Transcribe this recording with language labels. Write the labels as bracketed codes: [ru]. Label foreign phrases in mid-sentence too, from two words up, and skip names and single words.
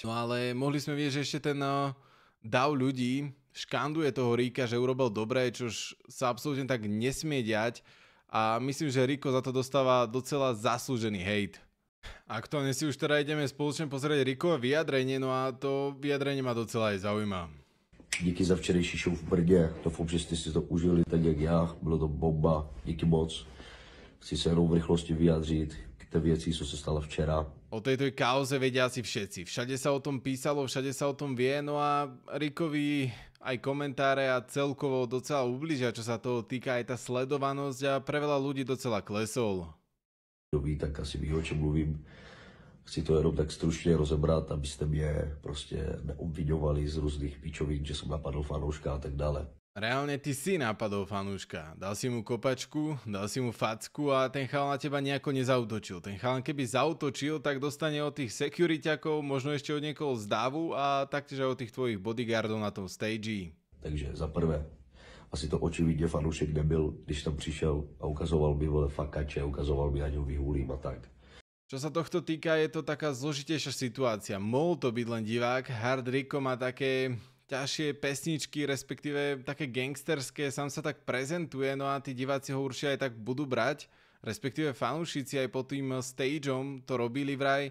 [sk] No ale mohli sme vidieť, že ešte ten dav ľudí škanduje toho Rika, že urobil dobre, čož sa absolútne tak nesmie diať. A myslím, že Rico za to dostáva docela zaslúžený hejt. Aktuálne si už teda ideme spoločne pozrieť Ricové vyjadrenie, no a to vyjadrenie ma docela aj zaujíma. [cs] Díky za včerejší show v Brdě, doufám, že jste si to užili tak jak já, bylo to bomba, díky moc. Chci se jenom v rychlosti vyjádřit k té věci, co se stalo včera. [sk] O tejto kauze vedia asi všetci. Všade sa o tom písalo, všade sa o tom vie, no a Rickovi aj komentáre a celkovo docela ubližia, čo sa toho týka aj tá sledovanosť a pre veľa ľudí docela klesol. [cs] Kdo ví, tak asi ví, o čem mluvím. Chci to jenom tak stručně rozebrat, abyste mě prostě neobviňovali z různých píčovín, že jsem napadl fanouška a tak dále. [sk] Reálne ty si napadol fanúška. Dal si mu kopačku, dal si mu facku a ten chalan na teba nejako nezautočil. Ten chalan keby zautočil, tak dostane od tých securityakov, možno ešte od niekoho z davu a taktiež aj od tých tvojich bodyguardov na tom stage. [cs] Takže za prvé, asi to očividně fanoušek nebyl, když tam přišel a ukazoval mi vole fakače, ukazoval mi, ať ho vyhulím a tak. [sk] Čo sa tohto týka, je to taká zložitejšia situácia. Mohol to byť len divák, Hard Rico má také ťažšie pesničky, respektíve také gangsterské, sám sa tak prezentuje, no a tí diváci ho určite aj tak budú brať, respektíve fanúšici aj pod tým stageom to robili vraj.